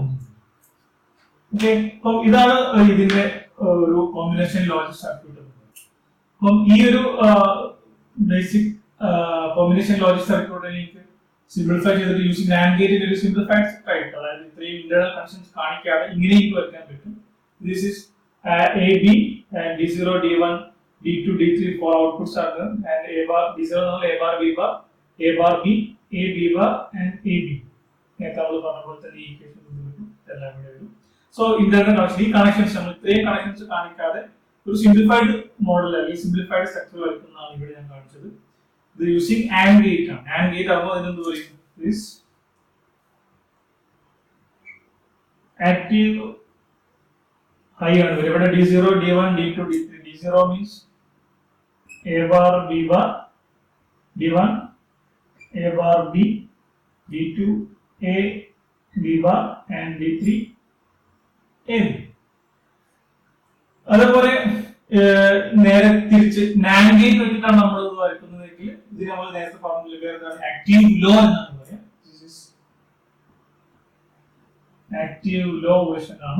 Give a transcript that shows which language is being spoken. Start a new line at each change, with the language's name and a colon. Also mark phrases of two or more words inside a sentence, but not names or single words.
Malayalam: ഓക്കെ, അപ്പം ഇതാണ് ഇതിന്റെ ഒരു കോമ്പിനേഷൻ ലോജിക് സർക്യൂട്ട്. അപ്പം ഈ ഒരു ബേസിക് കോമ്പിനേഷൻ ലോജിക് സർക്യൂട്ടിലേക്ക് സിംപ്ലിഫൈ ചെയ്തിട്ട് യൂസിങ് NAND ഗേറ്റിന്റെ ഒരു സിംപ്ലിഫൈഡ് സെറ്റ് ആയിട്ട്, അതായത് ഇത്രയും ഇന്റേണൽ കണക്ഷൻസ് കാണിക്കാതെ ഇങ്ങനെയും വരയ്ക്കാൻ പറ്റും.
English: this is A B and D0 D1 D2 D3 four outputs
Malayalam: ആണ്.
English: and A bar D0
Malayalam: എന്നാൽ
English: A bar B bar A bar B A B bar and A B.
Malayalam: നേരത്തെ നമ്മൾ പറഞ്ഞ പോലെ തന്നെ ഈ ഇക്വേഷൻ എല്ലാം ഇവിടെ വരും.
English: so internal connection,
Malayalam: ഈ കണക്ഷൻസ് നമ്മൾ ഇത്രയും കണക്ഷൻസ് കാണിക്കാതെ ഒരു
English: simplified model
Malayalam: അല്ലെങ്കിൽ
English: simplified structure
Malayalam: വരയ്ക്കുന്നതാണ് ഇവിടെ ഞാൻ കാണിച്ചത്. ഇത്
English: using AND gate
Malayalam: ആണ്.
English: AND gate
Malayalam: ആകുമ്പോൾ അതിനെന്ത് പറയും?
English: this active high
Malayalam: ആണ് വരും. ഇവിടെ
English: D0 D1 D2 D3. D0 means A bar B bar D1 A bar B D2 A B bar and D3 A B.
Malayalam: അതുപോലെ നേരെ തിരിച്ച് NAND ഗേറ്റ് വെച്ചിട്ടാണ് നമ്മൾ ഇത് വരയ്ക്കുന്നതെങ്കിൽ ഇത് നമ്മൾ നേരത്തെ പറഞ്ഞ
English: active low
Malayalam: എന്നാണ് പറയാം.
English: active low version
Malayalam: ആണ്.